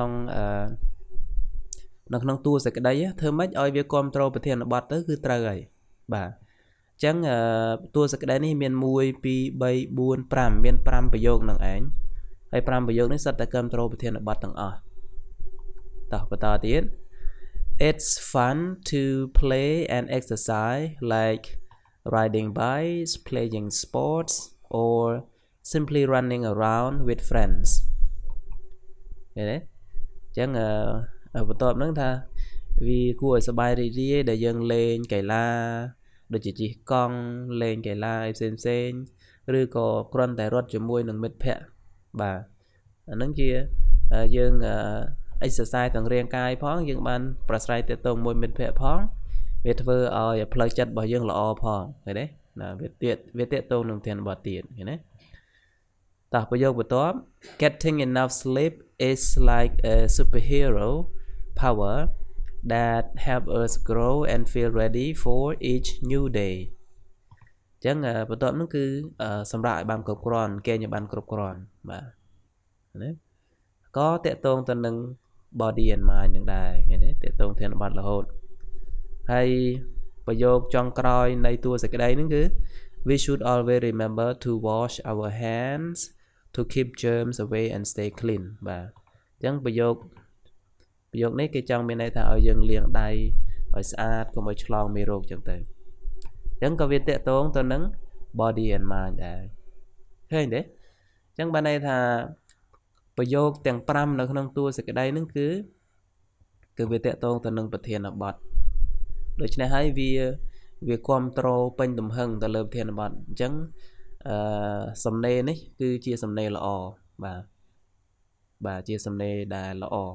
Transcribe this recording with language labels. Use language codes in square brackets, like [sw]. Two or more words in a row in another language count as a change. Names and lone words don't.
[km] ក្នុងតួសេចក្តីធ្វើម៉េចឲ្យវាគ្រប់គ្រងប្រធានបទទៅគឺត្រូវហើយបាទអញ្ចឹងតួសេច ក្តីនេះមាន1 2 3 4 5មាន5ប្រយោគនឹងឯងហើយ5ប្រយោគនេះសុទ្ធតែគ្រប់គ្រងប្រធានបទទាំងអស់តោះបន្តទៀត [en] It's fun to play and exercise like riding bikes, playing sports or simply running around with friends [km] ឃើញទេអញ្ចឹងបន្ទាប់ហ្នឹងថាវាគួរឲ្យសប្បាយរីករាយដែលយើងលេងកីឡាដូច ជាជិះកង់លេងកីឡាផ្សេងឬក៏គ្រាន់តែរត់ជាមួយនឹងមិត្តភ័ក្តិបាទអាហ្នឹងជាយើង exercise ទាំងរាងកាយផងយើងបានប្រស្រ័យទាក់ទងមួយមិត្តភ័ក្តិផងវាធ្វើឲ្យផ្លូវចិត្តរបស់យើងល្អផងឃើញទេណាវាទាក់ទងនឹងធានបទទៀតឃើញទេតោះប្រយោគបន្ទាប់ [en] getting enough sleep is like a superhero power that help us grow and feel ready for each new day [km] អញ្ចឹងបន្ទាប់នោះគឺសម្រាប់ឲ្យបានគ្រប់គ្រាន់គេឲ្យបានគ្រប់គ្រាន់បាទណាក៏តកតង ទៅនឹង [en] body and mind [km] នឹងដែរឃើញទេតកតងធានបទរហូតហើយប្រយោគចុងក្រោយនៃតួសេចក្តីហ្នឹងគឺ [en] we should always remember to wash our hands to keep germs away and stay clean [km] បាទអញ្ចឹងប្រយោគនេះគេចង់មានន័យ ថាឲ្យយើងលាងដៃឲ្យស្អាតកុំឲ្យឆ្លងមេរោគអញ្ចឹងទៅអញ្ចឹងក៏វាតកតងទៅនឹង [en] body and mind [km] ដែរឃើញទេចឹងបានន័យថាប្រយោគទាំង5នៅក្នុងតួសេចក្តីហ្នឹងគឺវាតកតងទៅនឹងប្រធានបទដូច្នេះហើយវាគ្រប់គ្រងពេញទំហឹងទៅលើប្រធានបទអញ្ចឹងសំណេរនេះគឺជាសំណេរល្អបាទជាសំណេរដែលល្អ